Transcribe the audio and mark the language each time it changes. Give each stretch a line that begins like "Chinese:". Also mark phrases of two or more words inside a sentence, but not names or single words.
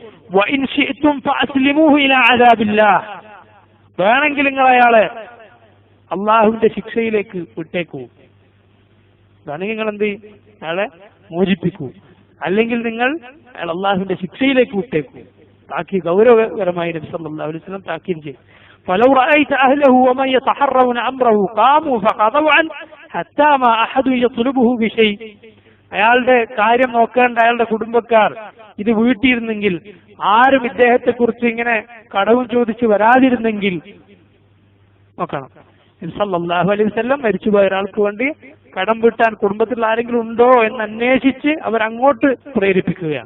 Arabic: وإن شئتم فأسلموه إلى عذاب الله,
Malayalam: വേണമെങ്കിൽ നിങ്ങൾ അയാളെ അള്ളാഹുവിന്റെ ശിക്ഷയിലേക്ക് വിട്ടേക്കൂ. വേണമെങ്കിൽ നിങ്ങൾ എന്ത് ചെയ്യും? അയാളെ മോചിപ്പിക്കൂ. അല്ലെങ്കിൽ നിങ്ങൾ അയാൾ അള്ളാഹുവിന്റെ ശിക്ഷയിലേക്ക് വിട്ടേക്കൂ. താക്കി ഗൗരവകരമായി നബി
Arabic: صلى الله عليه وسلم
Malayalam: താക്കീത് ചെയ്തു.
Arabic: فلو رأيت أهله ومن يتحرون أمره قاموا فقضوا عنه حتى ما أحد يطلبه بشيء.
Malayalam: അയാളുടെ കാര്യം നോക്കേണ്ട അയാളുടെ കുടുംബക്കാർ ഇത് വീട്ടിയിരുന്നെങ്കിൽ, ആരും ഇദ്ദേഹത്തെ കുറിച്ച് ഇങ്ങനെ കടവും ചോദിച്ച് വരാതിരുന്നെങ്കിൽ നോക്കണം. നബി
Arabic: صلى الله عليه وسلم
Malayalam: മരിച്ചുപോയ ഒരാൾക്ക് വേണ്ടി കടം വീട്ടാൻ കുടുംബത്തിൽ ആരെങ്കിലും ഉണ്ടോ എന്ന് അന്വേഷിച്ച് അവരങ്ങോട്ട് പ്രേരിപ്പിക്കുകയാണ്.